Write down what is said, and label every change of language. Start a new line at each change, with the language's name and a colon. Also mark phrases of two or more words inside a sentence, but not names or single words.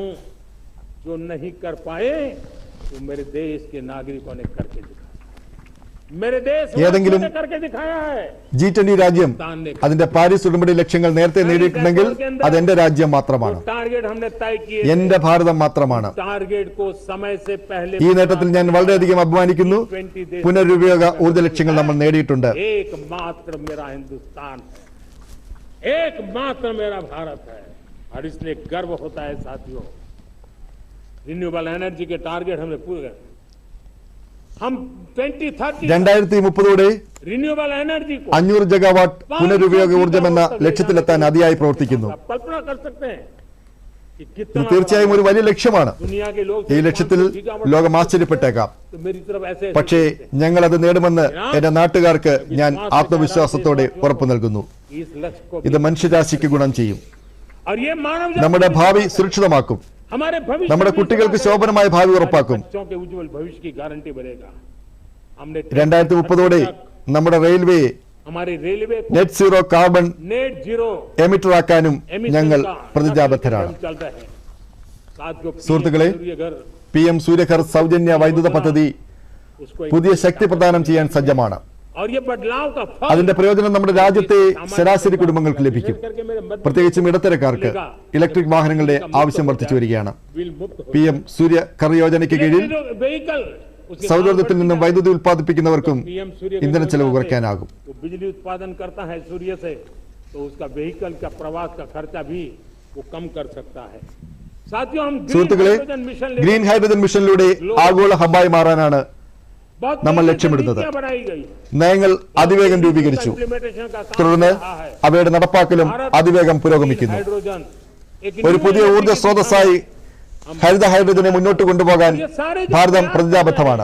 Malayalam: ഏതെങ്കിലും G20 രാജ്യം അതിന്റെ പാരീസ് ഉടമ്പടി ലക്ഷ്യങ്ങൾ നേരത്തെ നേടിയിട്ടുണ്ടെങ്കിൽ അത് എന്റെ രാജ്യം മാത്രമാണ്, എന്റെ ഭാരതം മാത്രമാണ്. ഈ നേട്ടത്തിൽ ഞാൻ വളരെയധികം അഭിമാനിക്കുന്നു. പുനരുപയോഗ ഊർജ്ജ ലക്ഷ്യങ്ങൾ നമ്മൾ നേടിയിട്ടുണ്ട്.
Hindi: और इसलिए गर्व होता है साथियों,
English: renewable energy
Hindi: के टारगेट हमने पूरे हम 2030
English: renewable energy
Hindi: को
Malayalam: 500 गीगावाट പുനരുപയോഗ ഊർജ്ജം എന്ന ലക്ഷ്യത്തിലെത്താൻ അതിയായി പ്രവർത്തിക്കുന്നു.
Hindi: कल्पना कर सकते हैं कि
Malayalam: ഇത്
Hindi: कितना
Malayalam: തീർച്ചയായും ഒരു വലിയ ലക്ഷ്യമാണ്.
Hindi: दुनिया के लोग
Malayalam: ഈ ലക്ഷ്യത്തിൽ ലോകം ആശ്ചര്യപ്പെട്ടേക്കാം.
Hindi: तो मेरी तरफ ऐसे
Malayalam: പക്ഷേ ഞങ്ങൾ അത് നേടുമെന്ന് എന്റെ നാട്ടുകാർക്ക് ഞാൻ ആത്മവിശ്വാസത്തോടെ ഉറപ്പു നൽകുന്നു.
Hindi: इस लक्ष्य को
Malayalam: ഇത് മനുഷ്യരാശിക്ക് ഗുണം ചെയ്യും.
Hindi: और ये मानव
Malayalam: നമ്മുടെ ഭാവി സുരക്ഷിതമാക്കും.
Hindi: हमारे भविष्य
Malayalam: നമ്മുടെ കുട്ടികൾക്ക് ശോഭനമായ ഭാവി ഉറപ്പാക്കും.
Hindi: बच्चों के उज्जवल भविष्य की गारंटी बनेगा. हमने
Malayalam: 2030 നമ്മുടെ റെയിൽവേ
Hindi: हमारे रेलवे को
English: net zero carbon net zero
Malayalam: എമിറ്റർ ആക്കാനും ഞങ്ങൾ പ്രതിജ്ഞാബദ്ധരാണ്. സുഹൃത്തുക്കളെ, PM സൂര്യഘർ സൗജന്യ വൈദ്യുത പദ്ധതി പുതിയ ശക്തി പ്രദാനം ചെയ്യാൻ സജ്ജമാണ്.
Hindi: और ये बदलाव का फल
Malayalam: അതിന്റെ പ്രയോജനം നമ്മുടെ രാജ്യത്തെ ശരാശരി കുടുംബങ്ങൾക്ക് ലഭിക്കും. പ്രത്യേകിച്ചും ഇടത്തരക്കാർക്ക് ഇലക്ട്രിക് വാഹനങ്ങളുടെ ആവശ്യം വർദ്ധിച്ചു വരികയാണ്. PM സൂര്യ കർ യോജനയ്ക്ക് കീഴിൽ സൗരോർജ്ജത്തിൽ നിന്നും വൈദ്യുതി ഉൽപ്പാദിപ്പിക്കുന്നവർക്കും ഇന്ധന ചെലവ് കുറയ്ക്കാനാകും.
Hindi: बिजली उत्पादन करता है सूर्य से, तो उसका व्हीकल का प्रवास का खर्चा भी वो कम कर सकता है. साथियों, हम
Malayalam: സുഹൃത്തുക്കളെ,
English: green hydrogen
Malayalam: മിഷനിലൂടെ ആഗോള ഹബ്ബായി മാറാനാണ് നമ്മൾ ലക്ഷ്യമിടുന്നത്. നയങ്ങൾ അതിവേഗം രൂപീകരിച്ചു. തുടർന്ന് അവയുടെ നടപ്പാക്കലും അതിവേഗം പുരോഗമിക്കുന്നു. ഒരു പുതിയ ഊർജ്ജ സ്രോതസ്സായി ഹരിത ഹൈഡ്രജനെ മുന്നോട്ട് കൊണ്ടുപോകാൻ ഭാരതം പ്രതിജ്ഞാബദ്ധമാണ്.